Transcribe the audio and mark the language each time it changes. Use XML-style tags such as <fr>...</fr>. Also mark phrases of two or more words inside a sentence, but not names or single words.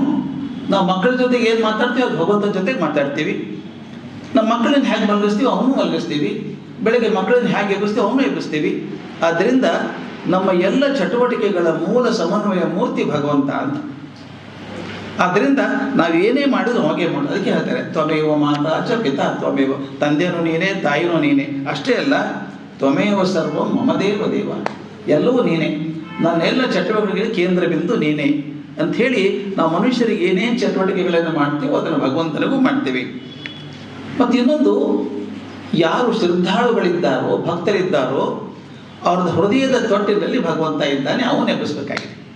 <kn>ನಾವು ಮಕ್ಕಳ ಜೊತೆಗೆ ಏನು ಮಾತಾಡ್ತೀವಿ ಅದು ಭಗವಂತನ ಜೊತೆಗೆ ಮಾತಾಡ್ತೀವಿ. ನಮ್ಮ ಮಕ್ಕಳನ್ನ ಹೇಗೆ ಮಲಗಿಸ್ತೀವಿ ಅವನು ಮಲಗಿಸ್ತೀವಿ. ಬೆಳಗ್ಗೆ ಮಕ್ಕಳನ್ನ ಹೇಗೆ ಎಬ್ಬಿಸ್ತೀವಿ ಅವನು ಎಬ್ಬಿಸ್ತೀವಿ. ಆದ್ದರಿಂದ ನಮ್ಮ ಎಲ್ಲ ಚಟುವಟಿಕೆಗಳ ಮೂಲ ಸಮನ್ವಯ ಮೂರ್ತಿ ಭಗವಂತ ಅಂತ. ಆದ್ದರಿಂದ ನಾವೇನೇ ಮಾಡಿದ್ರು ಹಾಗೆ ಮಾಡೋದು. ಅದಕ್ಕೆ ಹೇಳ್ತಾರೆ,</kn> <sa>ತ್ವಮೇವ ಮಾತಾ ಚ ಪಿತಾ ತ್ವಮೇವ,</sa> <kn>ತಂದೆನೂ ನೀನೇ, ತಾಯಿನೂ ನೀನೇ. ಅಷ್ಟೇ ಅಲ್ಲ,</kn> <sa>ತ್ವಮೇವ ಸರ್ವಂ ಮಮದೇವ ದೇವ,</sa> <kn>ಎಲ್ಲವೂ ನೀನೇ, ನನ್ನೆಲ್ಲ ಚಟುವಟಿಕೆಗಳಿಗೆ ಕೇಂದ್ರ ಬಿಂದು ನೀನೇ ಅಂಥೇಳಿ ನಾವು ಮನುಷ್ಯರಿಗೆ ಏನೇನು ಚಟುವಟಿಕೆಗಳನ್ನು ಮಾಡ್ತೀವೋ ಅದನ್ನು ಭಗವಂತನಿಗೂ ಮಾಡ್ತೀವಿ. ಮತ್ತು ಇನ್ನೊಂದು, ಯಾರು ಶ್ರದ್ಧಾಳುಗಳಿದ್ದಾರೋ, ಭಕ್ತರಿದ್ದಾರೋ, ಅವ್ರದ್ದು ಹೃದಯದ ತೊಟ್ಟಿನಲ್ಲಿ ಭಗವಂತ ಇದ್ದಾನೆ, ಅವನು ಎಬ್ಬಿಸ್ಬೇಕಾಗಿದೆ.</kn>